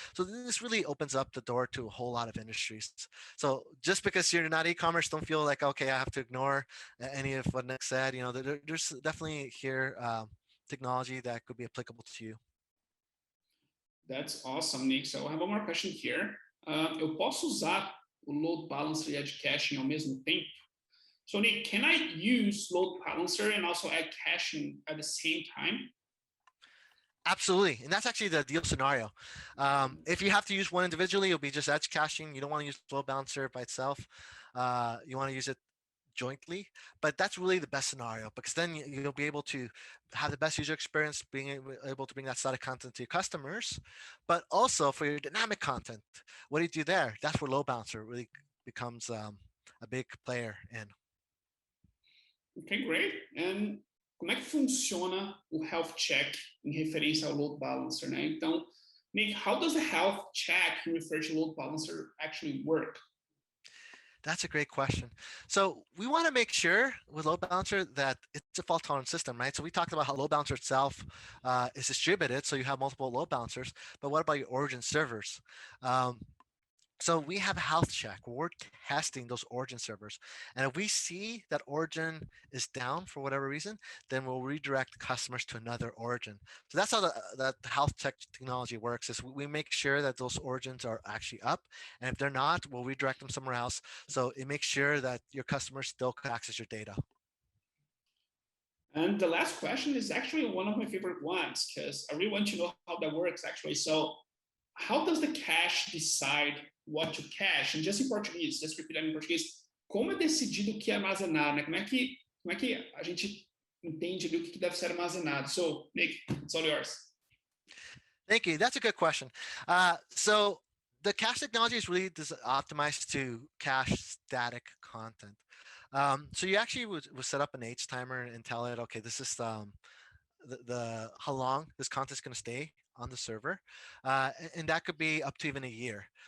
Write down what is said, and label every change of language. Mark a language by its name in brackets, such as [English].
[English] So this really opens up the door to a whole lot of industries. So just because you're not e-commerce, don't feel like, okay, I have to ignore any of what Nick said. You know, there's definitely here technology that could be applicable to you. That's awesome, Nick. So I have one more question here. [Portuguese] Eu posso usar o load balancer e [English] add caching [Portuguese] ao mesmo tempo? [English] So Nick, can I use load balancer and also add caching at the same time? Absolutely, and that's actually the ideal scenario. If you have to use one individually, it'll be just edge caching. You don't want to use load balancer by itself. You want to use it jointly, but that's really the best scenario because then you'll be able to have the best user experience, being able to bring that static content to your customers, but also for your dynamic content. What do you do there? That's where load balancer really becomes a big player in. Okay, great. [Portuguese] And como é que funciona o health check em referência ao load balancer, né? [English] Então, Nick, how does the health check in refer to load balancer actually work? That's a great question. So we want to make sure with load balancer that it's a fault tolerant system, right? So we talked about how load balancer itself is distributed, so you have multiple load balancers. But what about your origin servers? So we have a health check. We're testing those origin servers. And if we see that origin is down for whatever reason, then we'll redirect customers to another origin. So that's how the health check technology works is we make sure that those origins are actually up. And if they're not, we'll redirect them somewhere else. So it makes sure that your customers still can access your data. And the last question is actually one of my favorite ones because I really want to know how that works actually. So how does the cache decide what to cache? And just in Portuguese, just repeat that in Português, [Portuguese] como é decidido o que armazenar, né? Como é que a gente entende ali o que deve ser armazenado? [English] So, Nick, it's all yours. Thank you. That's a good question. So the cache technology is really optimized to cache static content. So you actually would set up an H timer and tell it, okay, this is the how long this content is going to stay on the server, and that could be up to even a year.